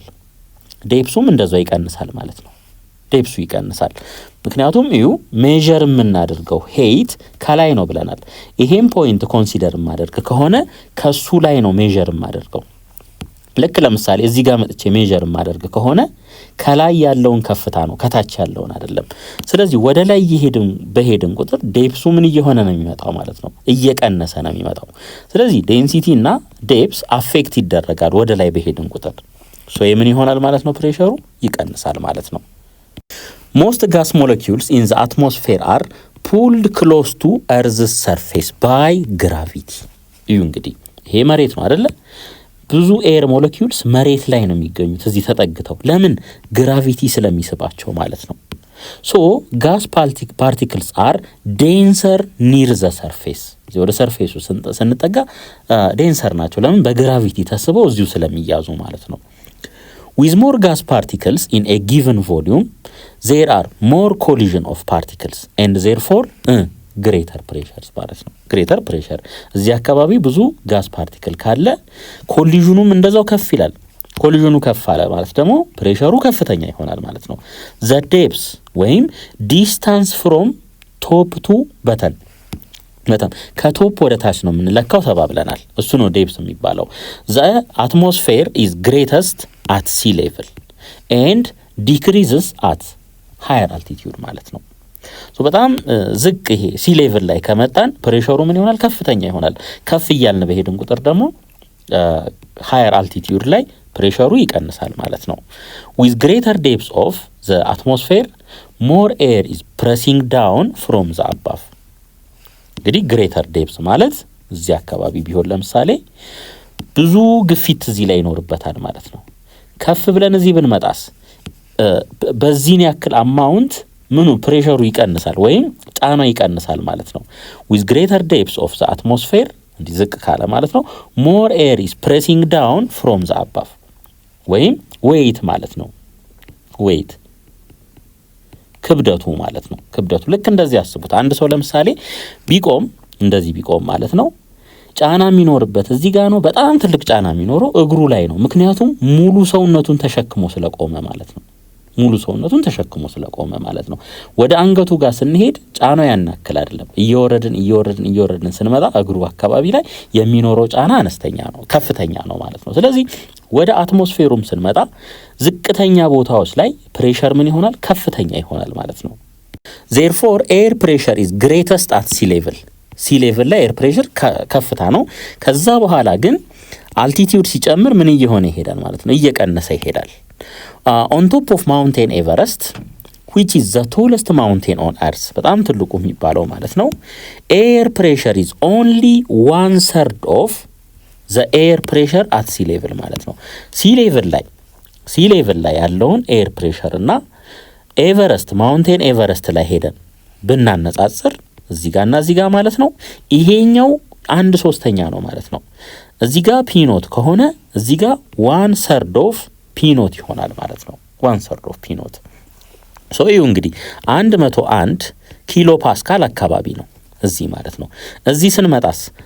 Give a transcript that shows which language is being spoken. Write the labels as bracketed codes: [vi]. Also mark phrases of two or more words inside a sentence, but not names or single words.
[am] ዴፕሱም እንደዛው ይቀንሳል ማለት ነው። ዴፕሱ ይቀንሳል። ምክንያቱም እዩ ሜዠር የምናደርገው ሄይት ከላይ ነው ብለናል። ይሄን ፖይንት ኮንሲደር የማደርግ ከሆነ ከሱ ላይ ነው ሜዠር የማደርገው። ልክ ለምሳሌ እዚህ ጋር መጥቼ ሜዠር የማደርግ ከሆነ ከላይ ያለውን ከፍታ ነው ከታች ያለውን አይደለም። ስለዚህ ወደ ላይ በሄድን ቁጥር ዴፕሱ ምን እየሆነ ነው የሚመጣው ማለት ነው? እየቀነሰ ነው የሚመጣው። ስለዚህ ዴንሲቲ እና ዴፕስ አፌክት ይደረጋል ወደ ላይ በሄድን ቁጥር። ሶ የምን ይሆናል ማለት ነው? ፕሬሸሩ ይቀንሳል ማለት ነው። [en] Most gas molecules in the atmosphere are pulled close to Earth's surface by gravity። [am] እዩ እንግዲህ ይሄ መሬት ነው አይደለ? ብዙ [en] air molecules [am] መሬት ላይ ነው የሚገኙት እዚህ ተጠግተው። ለምን? ግራቪቲ ስለሚስባቸው ማለት ነው። ሶ [en] gas particles are denser near the surface። [am] እዚህ ወደ ሰርፌሱ ስንጠጋ ዴንሰር ናቸው። ለምን? በግራቪቲ ተስበው እዚሁ ስለሚያዙ ማለት ነው። [en] With more gas particles in a given volume, there are more collision of particles and therefore greater [am] pressures ማለት ነው። [en] greater pressure [am] እዚህ አካባቢ ብዙ [en] gas particle [am] ካለ ኮሊዥኑም እንደዛው ከፍ ይላል። ኮሊዥኑ ከፍ አለ ማለት ደግሞ ፕሬሸሩ ከፍተኛ ይሆናል ማለት ነው። [en] the depth [am] ወይም [en] distance from top to bottom [am] በጣም ከቶፕ ወደ ታች ነው የምንለካው ተባብለናል። እሱ ነው ዴፕስ የሚባለው። [en] the atmosphere is greatest at sea level and decreases at higher altitude [am] ማለት ነው። ሶ በጣም ዝቅ ይሄ [en] sea level [am] ላይ ከመጣን ፕሬሸሩ ምን ይሆናል? ከፍተኛ ይሆናል። ከፍ እያልን በሄድን ቁጥር ደግሞ [en] higher altitude [am] ላይ ፕሬሸሩ ይቀንሳል ማለት ነው። [en] with greater depths of the atmosphere more air is pressing down from the above። [am] እንግዲህ [en] greater depths [am] ማለት እዚህ አካባቢ ቢሆን ለምሳሌ ብዙ ግፊት እዚህ ላይ ይኖርበታል ማለት ነው። ከፍ ብለን እዚህ ብንመጣስ በዚህን ያክል አማውንት ምኑ ፕሬሸሩ ይቀንሳል ወይም ጫና ይቀንሳል ማለት ነው። [en] with greater depths of the atmosphere [am] እንዲህ ዝቅ ካለ ማለት ነው [en] more air is pressing down from the above [am] ወይም weight ማለት ነው። weight ክብደቱ ማለት ነው። ክብደቱ ልክ እንደዚህ ያስቡት። አንድ ሰው ለምሳሌ ቢቆም እንደዚህ ቢቆም ማለት ነው ጫና የሚኖርበት እዚህ ጋር ነው። በጣም ትልቅ ጫና የሚኖረው እግሩ ላይ ነው። ምክንያቱም ሙሉ ሰውነቱን ተሸክሞ ስለቆመ ማለት ነው። ሙሉ ሰውነቱን ተሸክሞ ስለቆመ ማለት ነው። ወደ አንገቱ ጋር ስንሄድ ጫናው ያናክል አይደለም። እየወረድን ስንመጣ እግሩ አካባቢ ላይ የሚኖረው ጫና አነስተኛ ነው፣ ከፍተኛ ነው ማለት ነው። ስለዚህ ወደ አትሞስፌሩም ስንመጣ ዝቅተኛ ቦታዎች ላይ ፕሬሸር ምን ይሆናል? ከፍተኛ ይሆናል ማለት ነው። [en] therefore air pressure is greatest at sea level። sea level [am] ላይ [en] air pressure [am] ከፍታ ነው። ከዛ በኋላ ግን አልቲቲዩድ ሲጨምር ምን እየሆነ ይሄዳል ማለት ነው? እየቀነሰ ይሄዳል። [en] on top of mountain Everest which is the tallest mountain on earth [am] በጣም ትልቁ የሚባለው ማለት ነው [en] air pressure is only 1/3 of the air pressure at sea level [am] ማለት ነው [en] sea level [am] ላይ ያለውን [en] air pressure [am] እና ኤቨረስት ማውንቴን ኤቨረስት ላይ ሄደን ብናነጻጽር እዚህ ጋር ማለት ነው ይሄኛው 1/3 ነው ማለት ነው እዚህ ጋር ፒኖት ከሆነ እዚህ ጋር 1/3 of ፒኖት ይሆናል ማለት ነው 1/3 of ፒኖት ሶ ይሁ እንግዲህ 101 [en] kilo pascal [am] አካባቢ ነው እዚህ ማለት ነው እዚህ ስንመጣስ